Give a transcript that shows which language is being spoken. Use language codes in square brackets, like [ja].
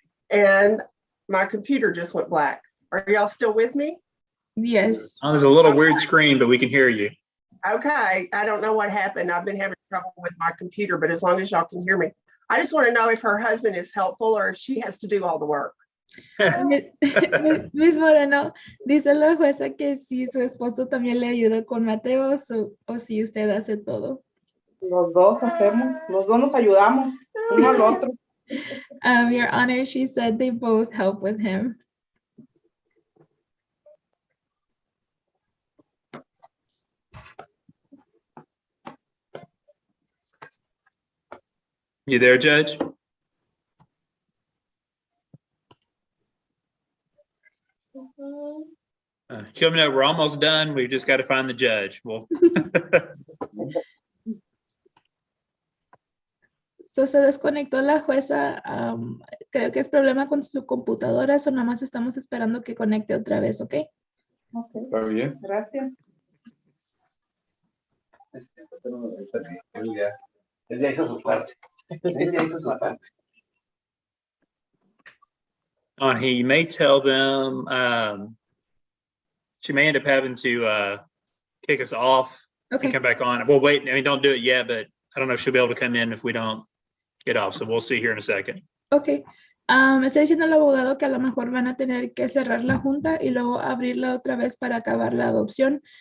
[en] And my computer just went black. Are y'all still with me? Yes. There's a little weird screen, but we can hear you. Okay, I don't know what happened. I've been having trouble with my computer, but as long as y'all can hear me. I just want to know if her husband is helpful or if she has to do all the work. [es] Miss Moreno, dice la jueza que si su esposo también le ayuda con Mateo o si usted hace todo. Los dos nos ayudamos, uno al otro. [en] Your Honor, she said they both help with him. You there, Judge? Let me know we're almost done. We've just got to find the judge. Well, [es] So se desconectó la jueza. Creo que es problema con su computadora, o nada más estamos esperando que conecte otra vez, ¿ok? Ok, Está bien. gracias. Él ya hizo su parte. Él ya hizo su parte. [en] he may tell them she may end up having to kick us off and Okay. come back on. Well, wait, I mean, don't do it yet, but I don't know if she'll be able to come in if we don't get off. So we'll see here in a second. Ok. [es] Está diciendo el abogado que a lo mejor van a tener que cerrar la junta y luego abrirla otra vez para acabar la adopción.